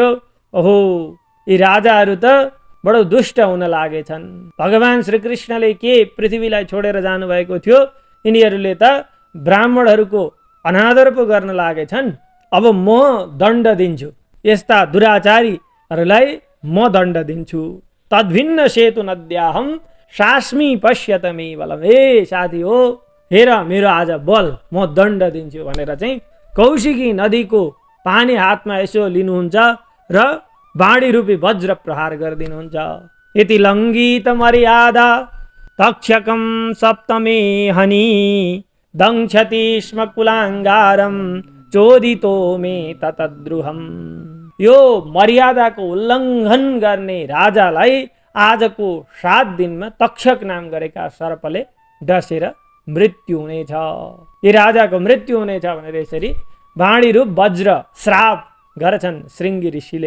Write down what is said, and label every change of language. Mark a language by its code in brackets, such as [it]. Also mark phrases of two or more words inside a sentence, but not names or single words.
[ne] ओहो, यी राजाहरू त बडो दुष्ट हुन लागेछन्। भगवान श्रीकृष्णले के पृथ्वीलाई छोडेर जानुभएको थियो, यिनीहरूले त ब्राह्मणहरूको अनादर पो गर्न लागेछन्। अब म दण्ड दिन्छु, यस्ता दुराचारीहरूलाई म दण्ड दिन्छु। [sa] तद्भिन्न सेतु नद्याहम सास्मी पश्यतमी बलम। [ne] ए साथी हो, हेर मेरो आज बल, म दण्ड दिन्छु भनेर चाहिँ कौशिकी नदीको पानी हातमा यसो लिनुहुन्छ र बाणी रूपी वज्र प्रहार गरिदिनुहुन्छ। [sa] यति लङ्घित मर्यादा तक्षकम सप्तमे हनी दङ्क्षति स्म कुलाङ्गारम चोदितो मे ततद्रुहम। [ne] यो मर्यादाको उल्लङ्घन गर्ने राजालाई आजको 7 दिनमा तक्षक नाम गरेका सर्पले डसेर मृत्यु हुनेछ। यी राजाको मृत्यु हुनेछ भनेर यसरी बाणी रूप वज्र श्राप गर्छन् श्रृङ्गी ऋषिले।